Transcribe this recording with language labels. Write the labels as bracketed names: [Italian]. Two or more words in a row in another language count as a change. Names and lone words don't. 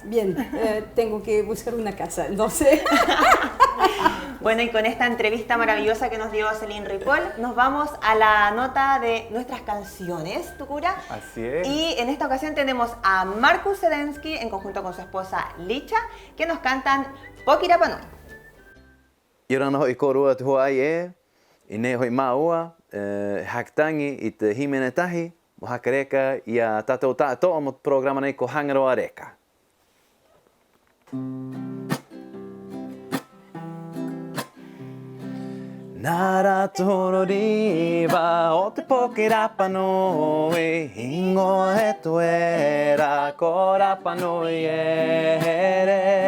[Spanish] Bien, tengo que buscar una casa, no sé. Bueno, y con esta entrevista maravillosa que nos dio Celine Ripoll, nos vamos a la nota de nuestras canciones, Tucura. Así es. Y en esta ocasión tenemos a Markus Sedensky en conjunto con su esposa Licha, que nos cantan Pokirapa Nui. [Rapanui] Ira na hoi korua te hoa e, I ne hoi maua, haktangi I te himene tahi, mo hakareka I a tātou tātoa mo te programa nei ko Hangaroa Reka. Nā rātoro riwa o te Pokirapa Nui, ingoa he tu era ko Rapa Nui e re.